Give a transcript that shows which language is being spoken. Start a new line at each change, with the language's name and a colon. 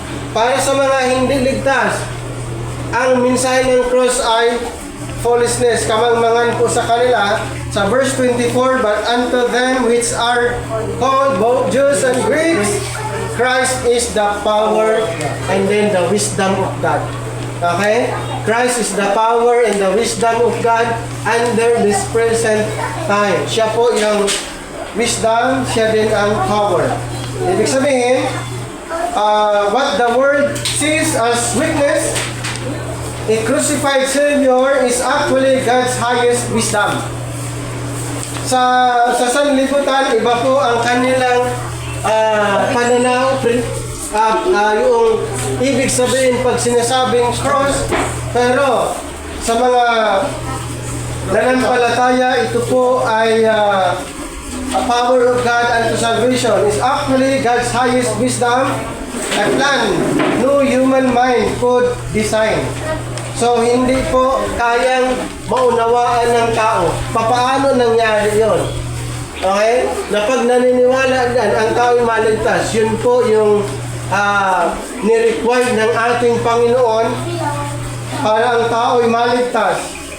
Filipino: Para sa mga hindi ligtas, ang mensahe ng cross ay foolishness, kamangmangan po sa kanila.
English: Sa verse 24, but unto them which are called both Jews and Greeks, Christ is the power and then the wisdom of God. Okay? Christ is the power and the wisdom of God under this present time.
Filipino: Siya po yung wisdom, siya din ang power. Ibig sabihin,
English: what the world sees as weakness, a crucified Savior is actually God's highest wisdom.
Filipino: Sa sanlibutan, iba po ang kanilang pananaw, yung ibig sabihin pag sinasabing cross, pero sa mga nanampalataya, ito po ay
English: a power of God unto salvation. Is actually God's highest wisdom, a plan no human mind could design.
Filipino: So, hindi po kayang maunawaan ng tao. Papaano nangyari yon? Okay? Na pag naniniwala yan, ang tao'y maligtas, yun po yung ni-require ng ating Panginoon para ang tao'y maligtas.